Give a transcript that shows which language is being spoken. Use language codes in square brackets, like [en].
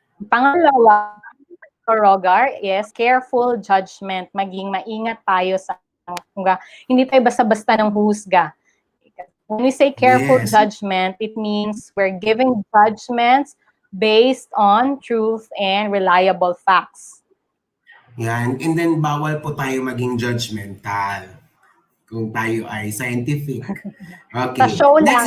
[en] Pangalawa, Tutor Rogar, is careful judgment. [tl] Maging maingat tayo sa hindi tayo basta-basta ng husga. [en] When we say careful Yes. judgment, it means we're giving judgments based on truth and reliable facts. [tl] Yan. [en] And then, [tl] bawal po tayo maging judgmental kung tayo ay scientific. Okay. Sa show lang,